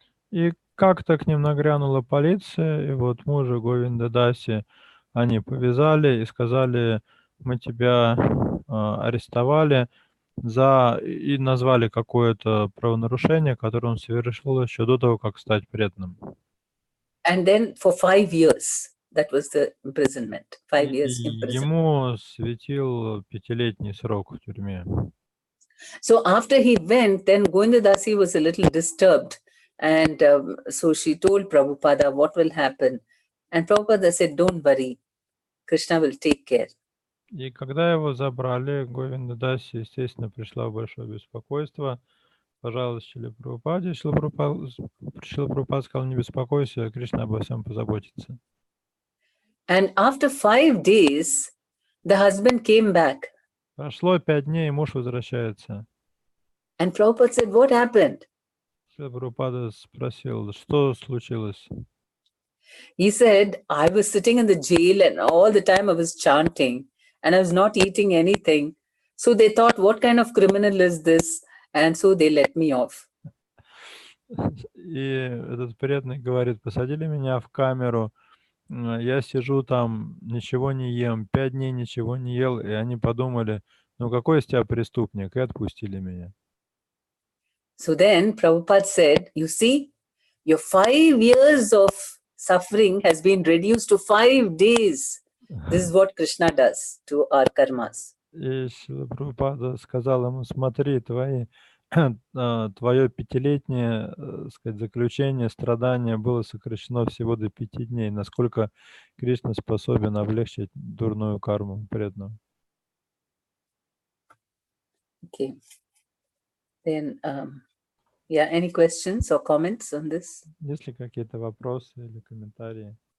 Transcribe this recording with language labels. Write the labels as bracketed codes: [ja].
[ru] И как-то к ним нагрянула полиция, и вот мужа Говинда Даси они повязали и сказали, мы тебя арестовали и назвали какое-то правонарушение, которое он совершил еще до того, как стать преданным. [en] And then for 5 years, that was the imprisonment. 5 years imprisonment. [ru] Ему светил 5-летний срок в тюрьме. [en] So after he went, then Govinda Dasi was a little disturbed. And so she told Prabhupada what will happen. And Prabhupada said, don't worry, Krishna will take care. [ru] И когда его забрали, Говинда Даси, естественно, пришла в большое беспокойство. Пожалуйста, Шриле Прабхупаде. Шрила Прабхупада сказал, не беспокойся, Кришна обо всем позаботится. [en] And after 5 days, the husband came back. [ru] Прошло 5 дней, и муж возвращается. [en] And Prabhupada said, what happened? [ru] Шрила Прабхупада спросил, что случилось? [en] He said, I was sitting in the jail and all the time I was chanting. and I was not eating anything. So they thought, what kind of criminal is this? And so they let me off. [ru] И этот преданный говорит, посадили меня в камеру, я сижу там, ничего не ем, 5 дней ничего не ел, и они подумали, ну какой из тебя преступник, и отпустили меня. [en] So then Prabhupada said, you see, your 5 years of suffering has been reduced to 5 days. This is what Krishna does to our karmas. [ru] И Шрила Прабхупада сказал ему, смотри, твое 5-летнее, сказать, заключение, страдание было сокращено всего до 5 дней. Насколько Кришна способен облегчить дурную карму преданного. [en] Okay. Then, yeah, any questions or comments on this? [ru] Есть ли какие-то вопросы или комментарии?